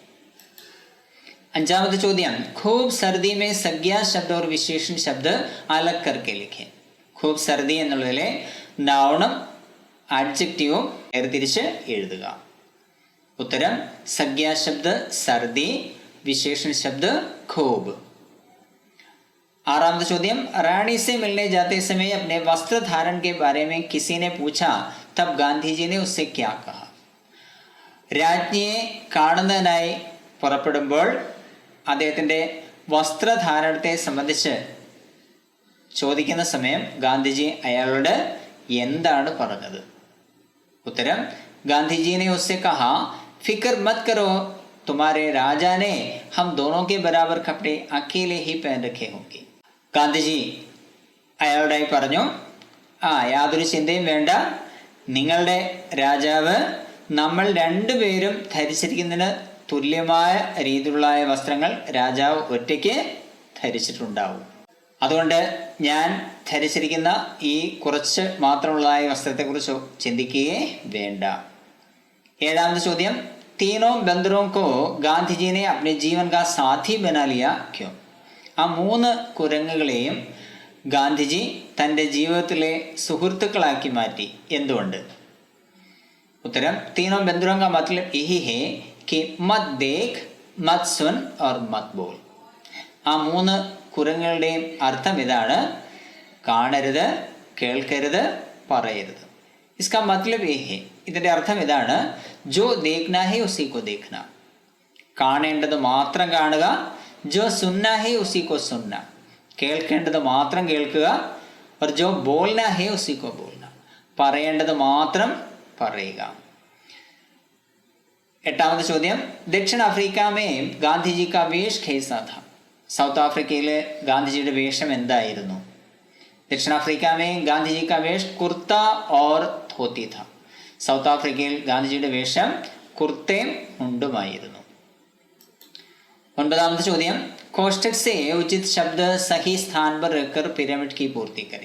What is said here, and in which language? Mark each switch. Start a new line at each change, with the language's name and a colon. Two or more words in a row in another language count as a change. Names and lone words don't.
Malayalam: അഞ്ചാമത്തെ ചോദ്യം,
Hindi: ख़ूब सर्दी में संज्ञा शब्द और विशेषण शब्द अलग करके लिखें. ख़ूब सर्दी
Malayalam: എന്നുള്ളതിലെ നൗണും ആഡ്ജക്റ്റീവും വേർതിരിച്ച് എഴുതുക.
Hindi: ഉത്തരം, संज्ञा शब्द सर्दी, विशेषण शब्द ख़ूब.
Malayalam: ആറാമത്തെ ചോദ്യം,
Hindi: റാണി से मिलने जाते समय अपने वस्त्र धारण के बारे में किसी ने पूछा तब गांधी जी ने उससे क्या कहा?
Malayalam: രാജ്ഞിയെ കാണുന്നതിനായി പുറപ്പെടുമ്പോൾ അദ്ദേഹത്തിൻ്റെ വസ്ത്രധാരണത്തെ സംബന്ധിച്ച് ചോദിക്കുന്ന സമയം ഗാന്ധിജി അയാളോട് എന്താണ് പറഞ്ഞത്?
Hindi: ഉത്തരം, ഗാന്ധിജി ने उससे कहा फिक्र मत करो तुम्हारे राजा ने हम दोनों के बराबर कपड़े अकेले ही पहन रखे होंगे.
Malayalam: ഗാന്ധിജി അയാളോടായി പറഞ്ഞു, യാതൊരു ചിന്തയും വേണ്ട, നിങ്ങളുടെ രാജാവ് നമ്മൾ രണ്ടുപേരും ധരിച്ചിരിക്കുന്നതിന് തുല്യമായ രീതിയിലുള്ള വസ്ത്രങ്ങൾ രാജാവ് ഒറ്റയ്ക്ക് ധരിച്ചിട്ടുണ്ടാവും. അതുകൊണ്ട് ഞാൻ ധരിച്ചിരിക്കുന്ന ഈ കുറച്ച് മാത്രമുള്ളതായ വസ്ത്രത്തെക്കുറിച്ച് ചിന്തിക്കുകയേ വേണ്ട. ഏഴാമത്തെ ചോദ്യം,
Hindi: तीनों बंदरों को गांधी जी ने अपने जीवन का साथी बना लिया क्यों?
Malayalam: ആ മൂന്ന് കുരങ്ങുകളെയും ഗാന്ധിജി തൻ്റെ ജീവിതത്തിലെ സുഹൃത്തുക്കളാക്കി മാറ്റി, എന്തുകൊണ്ട്? ഉത്തരം,
Hindi: तीनों बंदरों का मतलब यही है कि मत देख, मत सुन और मत बोल.
Malayalam: ആ മൂന്ന് കുരങ്ങുകളുടെയും അർത്ഥം ഇതാണ്: കാണരുത്, കേൾക്കരുത്, പറയരുത്.
Hindi: इसका मतलब ये है,
Malayalam: ഇതിൻ്റെ അർത്ഥം ഇതാണ്:
Hindi: जो देखना है उसी को देखना,
Malayalam: കാണേണ്ടത് മാത്രം കാണുക.
Hindi: जो सुनना है उसी को सुनना,
Malayalam: കേൾക്കേണ്ടത് മാത്രം കേൾക്കുക.
Hindi: और जो बोलना है उसी को बोलना,
Malayalam: പറയേണ്ടത് മാത്രം പറയുക. എട്ടാമത്തെ ചോദ്യം,
Hindi: दक्षिण अफ्रीका में गांधीजी का वेश कैसा था?
Malayalam: സൗത്ത് ആഫ്രിക്കയിലെ ഗാന്ധിജിയുടെ വേഷം എന്തായിരുന്നു?
Hindi: दक्षिण अफ्रीका में गांधीजी का वेश कुर्ता और धोती था.
Malayalam: സൗത്ത് ആഫ്രിക്കയിൽ ഗാന്ധിജിയുടെ വേഷം കുർത്തയും മുണ്ടുമായിരുന്നു. ഒൻപതാമത്തെ ചോദ്യം,
Hindi: कोष्ठक से उचित शब्द सही स्थान पर रखकर पिरामिड की पूर्ति करें.